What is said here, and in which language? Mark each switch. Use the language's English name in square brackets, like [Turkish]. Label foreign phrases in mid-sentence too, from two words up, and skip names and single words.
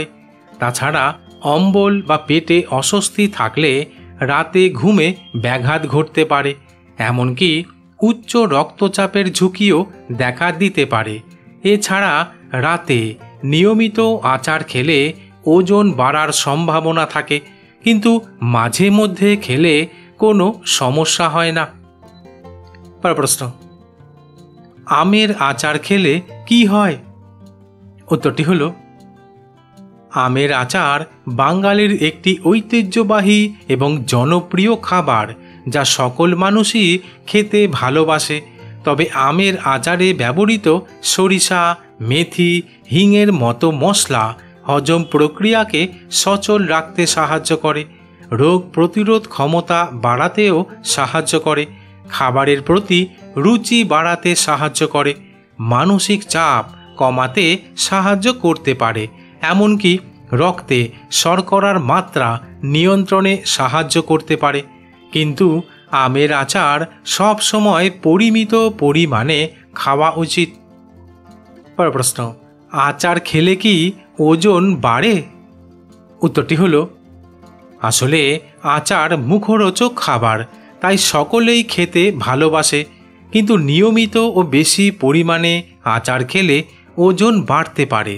[Bangla] তাছাড়া অম্বল বা পেটে অস্বস্তি থাকলে রাতে ঘুমে ব্যাঘাত ঘটতে পারে, এমনকি উচ্চ রক্তচাপের ঝুঁকিও দেখা দিতে পারে। এছাড়া রাতে নিয়মিত আচার খেলে ওজন বাড়ার সম্ভাবনা থাকে, কিন্তু মাঝে মধ্য খেলে কোনো সমস্যা হয় না। পর প্রশ্ন, আমের আচার খেলে কী হয়? উত্তরটি হলো আমের আচার বাঙালির একটি ঐতিহ্যবাহী এবং জনপ্রিয় খাবার, যা সকল মানুষই খেতে ভালোবাসে। তবে আমের আচারে ব্যবহৃত সরিষা, মেথি, হিঙের মতো মশলা হজম প্রক্রিয়াকে সচল রাখতে সাহায্য করে, রোগ প্রতিরোধ ক্ষমতা বাড়াতেও সাহায্য করে, খাবারের প্রতি রুচি বাড়াতে সাহায্য করে, মানসিক চাপ কমাতে সাহায্য করতে পারে, এমনকি রক্তে শর্করার মাত্রা নিয়ন্ত্রণে সাহায্য করতে পারে। কিন্তু আমের আচার সব সময় পরিমিত পরিমাণে খাওয়া উচিত। পর প্রশ্ন, আচার খেলে কি ওজন বাড়ে? উত্তরটি হলো আসলে আচার মুখরোচক খাবার, তাই সকলেই খেতে ভালোবাসে, কিন্তু নিয়মিত ও বেশি পরিমাণে আচার খেলে ওজন বাড়তে পারে।